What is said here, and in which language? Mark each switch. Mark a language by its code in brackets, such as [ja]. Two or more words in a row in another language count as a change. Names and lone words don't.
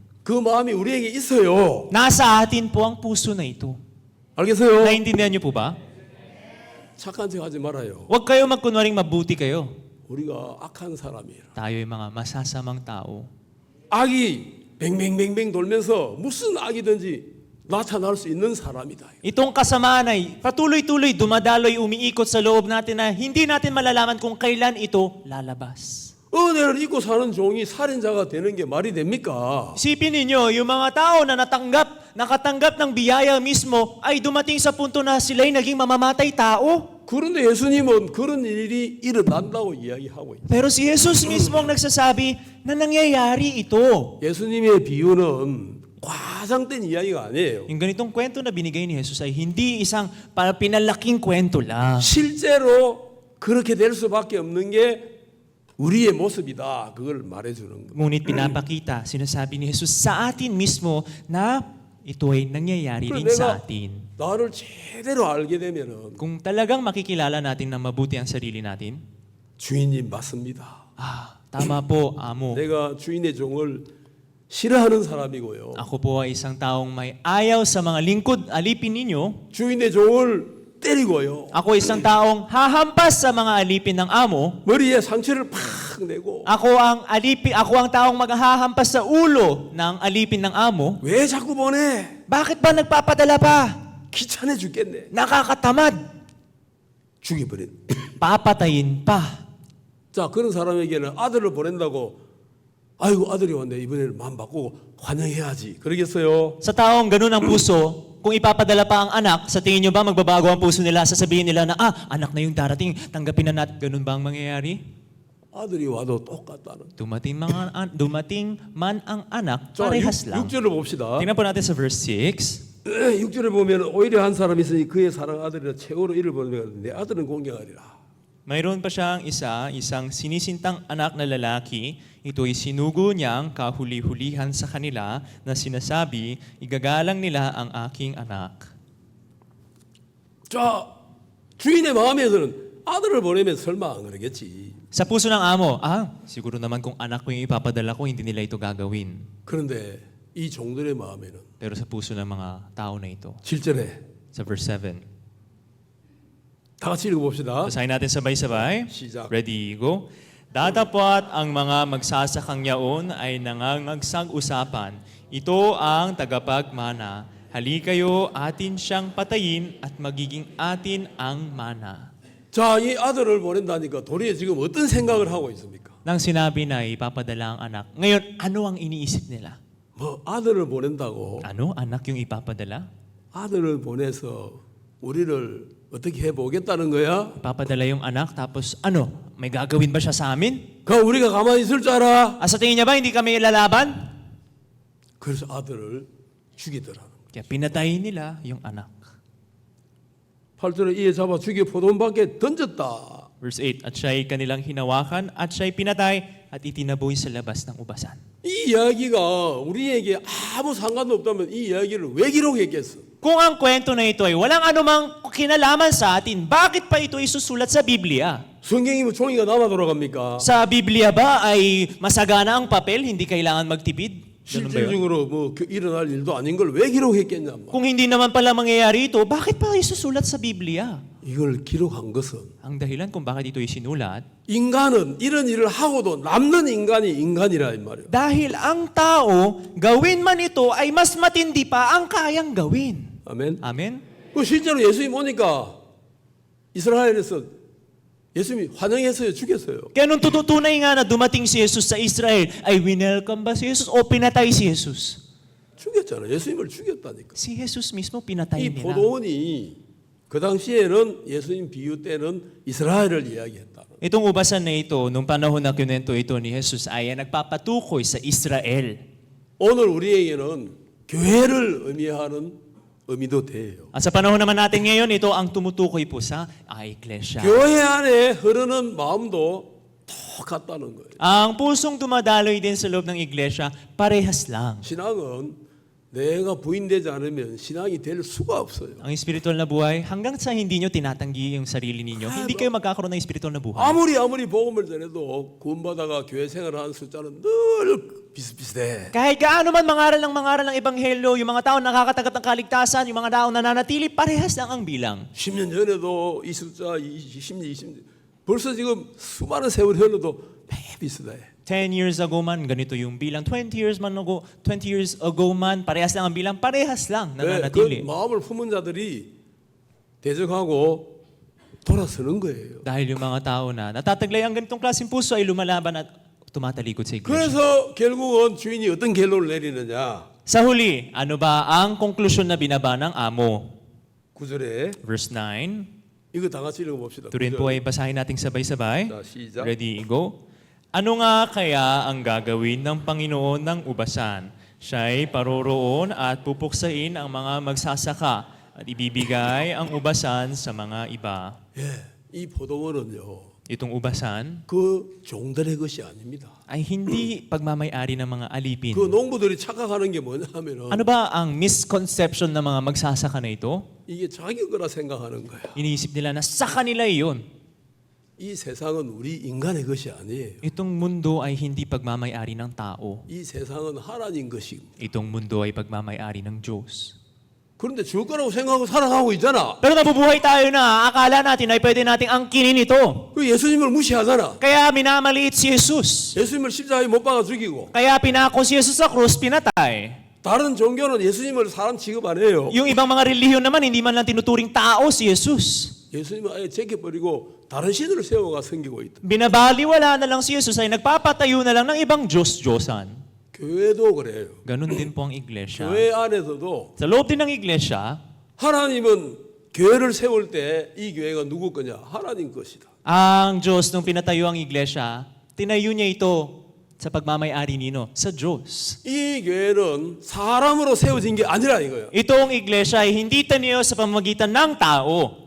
[ko] 그 마음이 우리에게 있어요. [tl] Nasa atin po ang puso na ito. [ko] 알겠어요? [tl] Naiintindihan niyo po ba? [ko] 착한 척 하지 말아요. [tl] Huwag kayo magkunwaring mabuti kayo. [ko] 우리가 악한 사람이에요. [tl] Tayo'y mga masasamang tao. [ko] 악이 뱅뱅뱅뱅 돌면서 무슨 악이든지 나타날 수 있는 사람이다. [tl] Itong kasamaan ay patuloy-tuloy dumadaloy, umiikot sa loob natin na hindi natin malalaman kung kailan ito lalabas. [ko] 은혜를 잊고 사는 종이 살인자가 되는 게 말이 됩니까? [tl] Isipin ninyo, yung mga tao na nakatanggap ng biyaya mismo ay dumating sa punto na sila'y naging mamamatay tao. [ko] 그런데 예수님은 그런 일이 일어난다고 이야기하고 있어요. [tl] Pero si Jesus mismo ang nagsasabi na nangyayari ito. [ko] 예수님의 비유는 과장된 이야기가 아니에요. [tl] Yung ganitong kwento na binigay ni Jesus ay hindi isang pinalaking kwento lang. [ko] 실제로 그렇게 될 수밖에 없는 게 우리의 모습이다. 그걸 말해주는 거예요. [tl] Ngunit pinapakita, sinasabi ni Jesus sa atin mismo na ito ay nangyayari [ko] 그래서 [tl] din sa [ko] 내가 [tl] atin. [ko] 나를 제대로 알게 되면은 [tl] Kung talagang makikilala natin na mabuti ang sarili natin, [ko] 주인님 맞습니다. [tl] tama po, amo. [ko] 내가 주인의 종을 싫어하는 사람이고요. [tl] Ako po ay isang taong may ayaw sa mga lingkod, alipin ninyo. [ko] 주인의 종을 때리고요. [tl] Ako ay isang taong hahampas sa mga alipin ng amo. [ko] 머리에 상처를 팍 내고 [tl] Ako ang taong maghahampas sa ulo ng alipin ng amo. [ko] 왜 자꾸 보내? [tl] Bakit ba nagpapadala pa? [ko] 귀찮아 죽겠네. [tl] Nakakatamad. [ko] 죽여버린. [tl] Papatayin pa. [ko] 자, 그런 사람에게는 아들을 보낸다고 아이고 아들이 왔네. 이번에는 마음 바꾸고 환영해야지. 그러겠어요? [tl] Sa taong ganun ang puso, kung ipapadala pa ang anak, sa tingin nyo ba magbabago ang puso nila? Sasabihin nila na, anak na yung darating, tanggapin na natin. Ganun ba ang mangyayari? [ko] 아들이 와도 똑같다는. [tl] Dumating man ang anak, [ko] 자, [tl] parehas lang. [ko] 6절을 봅시다. [tl] Tingnan po natin sa verse 6. [ko] 6절에 보면 오히려 한 사람이 있으니 그의 사랑 아들이라 최고로 이를 보내면 내 아들은 공경하리라. [tl] Mayroon pa siyang isang sinisintang anak na lalaki. Ito'y sinugo niyang kahuli-hulihan sa kanila na sinasabi, igagalang nila ang aking anak. [ko] 자, 주인의 마음에서는 아들을 보내면 설마 안 그러겠지. [tl] Sa puso ng amo, siguro naman kung anak ko yung ipapadala ko, hindi nila ito gagawin. [ko] 그런데 이 종들의 마음에는 [tl] Pero sa puso ng mga tao na ito, [ko] 7절에 [tl] sa verse 7, [ko] 다 같이 읽어봅시다. [tl] basahin natin sabay-sabay. [ko] 시작. [en] Ready, go. [tl] Datapwat ang mga magsasakang yaon ay nangangagsag-usapan. Ito ang tagapagmana. Hali kayo, atin siyang patayin at magiging atin ang mana. [ko] 자, 이 아들을 보낸다니까 도리에 지금 어떤 생각을 하고 있습니까? [tl] Nang sinabi na ipapadala ang anak, ngayon ano ang iniisip nila? [ko] 뭐 아들을 보낸다고 [tl] Ano? Anak yung ipapadala? [ko] 아들을 보내서 우리를 어떻게 해보겠다는 거야? [tl] Ipapadala yung anak, tapos ano? May gagawin ba siya sa amin? [ko] 그 우리가 가만히 있을 줄 알아? [tl] Sa tingin niya ba hindi kami lalaban? [ko] 그래서 아들을 죽이더라는 거야. [tl] Kaya pinatay nila yung anak. [ko] 8절에 이에 잡아 죽여 포도원 밖에 던졌다. [tl] Verse 8, at siya'y kanilang hinawakan at siya'y pinatay at itinaboy sa labas ng ubasan. [ko] 이 이야기가 우리에게 아무 상관도 없다면 이 이야기를 왜 기록했겠어? [tl] Kung ang kwento na ito ay walang anumang kinalaman sa atin, bakit pa ito isusulat sa Biblia? [ko] 성경이 뭐 종이가 남아 돌아갑니까? [tl] Sa Biblia ba ay masagana ang papel, hindi kailangan magtipid? Ganun ba yun? [ko] 실질적으로 뭐 일어날 일도 아닌 걸 왜 기록했겠냐? [tl] Kung hindi naman pala mangyayari ito, bakit pa isusulat sa Biblia? [ko] 이걸 기록한 것은 [tl] Ang dahilan kung bakit ito isinulat, [ko] 인간은 이런 일을 하고도 남는 인간이 인간이라 이 말이에요. [tl] dahil ang tao, gawin man ito ay mas matindi pa ang kayang gawin. [ko] 아멘. [tl] Amen? [ko] 그 실제로 예수님 오니까 이스라엘에서 예수님이 환영했어요, 죽였어요. [tl] Kaya nung tututunay nga na dumating si Jesus sa Israel, ay winelcome ba si Jesus o pinatay si Jesus? [ko] 죽였잖아요. 예수님을 죽였다니까. [tl] Si Jesus mismo pinatay [ko] 이 [tl] nila. [ko] 포도원이 그 당시에는 예수님 비유 때는 이스라엘을 이야기했다. [tl] Itong ubasan na ito, nung panahon na kinento ito ni Jesus, ay nagpapatukoy sa Israel. [ko] 오늘 우리에게는 교회를 의미하는 의미도 돼요. [tl] At sa panahon naman natin ngayon, ito ang tumutukoy po sa iglesia. [ko] 교회 안에 흐르는 마음도 똑같다는 거예요. [tl] Ang pusong dumadaloy din sa loob ng iglesia, parehas lang. [ko] 신앙은 내가 부인되지 않으면 신앙이 될 수가 없어요. [tl] Ang espiritual na buhay, hanggang sa hindi nyo tinatanggi yung sarili ninyo, hindi kayo magkakaroon ng espiritual na buhay. [ko] 아무리 복음을 전해도 구원받아가 교회 생활하는 숫자는 늘 비슷비슷해. [tl] Kahit gaano man mangaral ng ebanghelyo, yung mga tao nakakatanggap ng kaligtasan, yung mga tao nananatili, parehas lang ang bilang. [ko] 10년 전에도 이 숫자 20년, 20년 벌써 지금 수많은 세월이 흘러도 매일 비슷해. [en] 10 years ago [tl] man, ganito yung bilang. [en] 20 years ago [tl] man, parehas lang ang bilang, parehas lang [ko] 그 [tl] nananatili. [ko] 마음을 품은 자들이 대적하고 돌아서는 거예요. [tl] Dahil yung mga tao na natataglay ang ganitong klaseng puso ay lumalaban at tumatalikod sa iglesia. [ko] 그래서 결국은 주인이 어떤 결론을 내리느냐? [tl] Sa huli, ano ba ang konklusyon na binaba ng amo? [ko] 9절에 [tl] Verse 9. [ko] 이거 다 같이 읽어봅시다. [tl] Ito rin po ay basahin nating sabay-sabay. [ko] 자, 시작. [en] Ready, go. [tl] Ano nga kaya ang gagawin ng Panginoon ng ubasan? Siya'y paroroon at pupuksain ang mga magsasaka at ibibigay ang ubasan sa mga iba. [ko] 예, 이 포도원은요. [tl] Itong ubasan [ko] 그 종들의 것이 아닙니다. [tl] ay hindi pagmamayari ng mga alipin. [ko] 그 농부들이 착각하는 게 뭐냐 하면은 [tl] Ano ba ang misconception ng mga magsasaka na ito? [ko] 이게 자기 거라 생각하는 거야. [tl] Iniisip nila na sa kanila iyon. [ko] 이 세상은 우리 인간의 것이 아니에요. [tl] Itong mundo ay hindi pagmamayari ng tao. [ko] 이 세상은 하나님 것이고. [tl] Itong mundo ay pagmamayari ng Diyos. [ko] 그런데 줄 거라고 생각하고 살아가고 있잖아. [tl] Pero nabubuhay tayo na akala natin ay pwede nating angkinin ito. [ko] 그 예수님을 무시하잖아. [tl] Kaya minamaliit si Jesus. [ko] 예수님을 십자가에 못 박아 죽이고. [tl] Kaya pinako si Jesus sa krus, pinatay. [ko] 다른 종교는 예수님을 사람 취급 안 해요. [tl] Yung ibang mga relihiyon naman, hindi man lang tinuturing tao si Jesus. [ko] 예수님을 아예 제껴버리고 다른 신을 세워가 섬기고 있다. [tl] Binabaliwala na lang si Jesus ay nagpapatayo na lang ng ibang Diyos-Diyosan. [ko] 교회도 그래요. [tl] Ganun din po ang iglesia. [ko] 교회 안에서도 [tl] Sa loob din ng iglesia, [ko] 하나님은 교회를 세울 때 이 교회가 누구 거냐? 하나님 것이다. [tl] ang Diyos nung pinatayo ang iglesia, tinayo niya ito sa pagmamayari nino, sa Diyos. [ko] 이 교회는 사람으로 세워진 게 아니라 이거예요. [tl] Itong iglesia ay hindi taniyo sa pamamagitan ng tao.